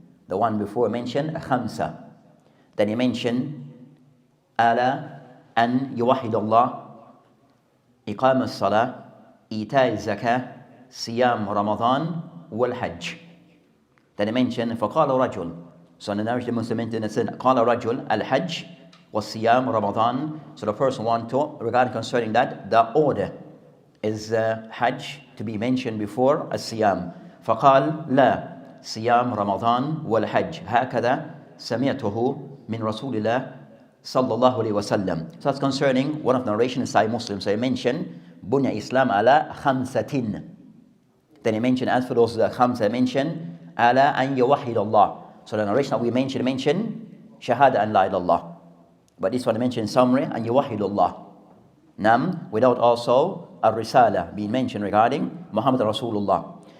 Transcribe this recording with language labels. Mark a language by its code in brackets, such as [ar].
[en] The one before mentioned khamsa. Then he mentioned ala an yuwahid Allah, iqam as-salah, ita az-zakah, siyam Ramadan, wal hajj. Then he mentioned [ar] فقال رجل. [en] So in the narration the Muslim mentioned it said [ar] قال رجل الحج والصيام [en] Ramadan. So the person want to, regarding concerning that, the order is hajj to be mentioned before as-siyam. [ar] فقال لا صيام رمضان والحج هكذا سمعته من رسول الله صلى الله عليه وسلم. [en] So that's concerning one of the narrations in Sahih Muslim. So he mentioned بني Islam [ar] على خمسة. [en] Then he mentioned, as for those khamsa, he mentioned ala an yuwahid Allah. So the narration that we mentioned Shahada and La ilaha illallah. But this one I mentioned in summary, and yuwahid Allah. Nam, without also a risala being mentioned regarding Muhammad Rasulullah.